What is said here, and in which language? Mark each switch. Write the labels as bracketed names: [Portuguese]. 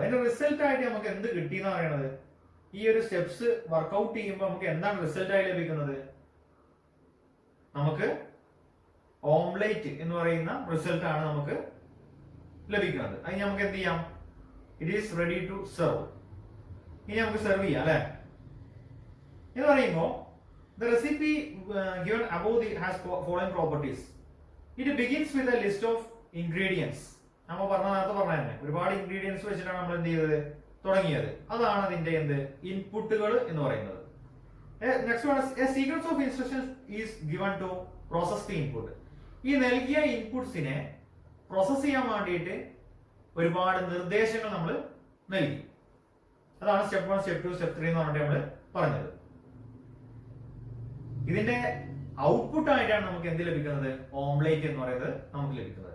[Malayalam] അതിന്റെ റിസൾട്ട് ആയിട്ട് നമുക്ക് എന്ത് കിട്ടി എന്ന് പറയുന്നത്, ഈ ഒരു സ്റ്റെപ്സ് വർക്ക്ഔട്ട് ചെയ്യുമ്പോൾ നമുക്ക് എന്താണ് റിസൾട്ട് ആയി ലഭിക്കുന്നത്, നമുക്ക് ഓംലേറ്റ് എന്ന് പറയുന്ന റിസൾട്ട് ആണ് നമുക്ക് ലഭിക്കുന്നത്. അതിന് നമുക്ക് എന്ത് ചെയ്യാം, [English] It is ready to serve. [Malayalam] ഇനി നമുക്ക് സെർവ് ചെയ്യാം അല്ലെ. എന്ന് പറയുമ്പോൾ [English] the recipe given above has following properties. It begins with a list of ingredients. [Malayalam] നമ്മൾ നേരത്തെ പറഞ്ഞ തന്നെ ഒരുപാട് ഇൻഗ്രീഡിയൻസ് വെച്ചിട്ടാണ് നമ്മൾ എന്ത് ചെയ്തത്, തുടങ്ങിയത്. അതാണ് അതിന്റെ എന്ത് ഇൻപുട്ടുകൾ എന്ന് പറയുന്നത്. [English] Next one, a sequence of instructions is given to process the input. [Malayalam] ഈ നൽകിയ ഇൻപുട്സിനെ പ്രോസസ് ചെയ്യാൻ വേണ്ടിയിട്ട് ഒരുപാട് നിർദ്ദേശങ്ങൾ നമ്മൾ നൽകി. അതാണ് സ്റ്റെപ്പ് 1, സ്റ്റെപ്പ് 2, സ്റ്റെപ്പ് 3 എന്ന് പറഞ്ഞിട്ട് നമ്മൾ പറഞ്ഞത്. ഇതിന്റെ ഔട്ട്പുട്ട് ആയിട്ടാണ് നമുക്ക് എന്ത് ലഭിക്കുന്നത്? ഓംലേറ്റ് എന്ന് പറയുന്നത് നമുക്ക് ലഭിക്കുന്നത്.